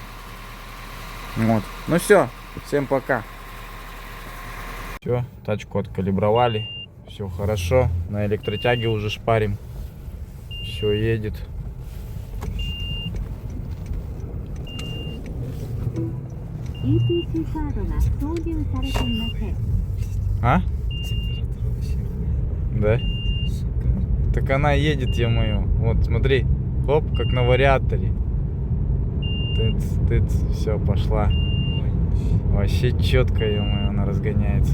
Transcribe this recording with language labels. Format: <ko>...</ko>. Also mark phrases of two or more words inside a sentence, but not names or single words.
<ru>Вот. Ну все, всем пока. Все, тачку откалибровали. Все хорошо. На электротяге уже шпарим. Все едет.</ru> <ja>ETC カードが挿入されていません。</ja> <ru>А? Температура вообще хуйня. Да? Шикарно. Так она едет, ё-моё. Вот, смотри. Хоп, как на вариаторе. Тыц, тыц, все, пошла. Ой, Вообще четко, ё-моё, она разгоняется.</ru>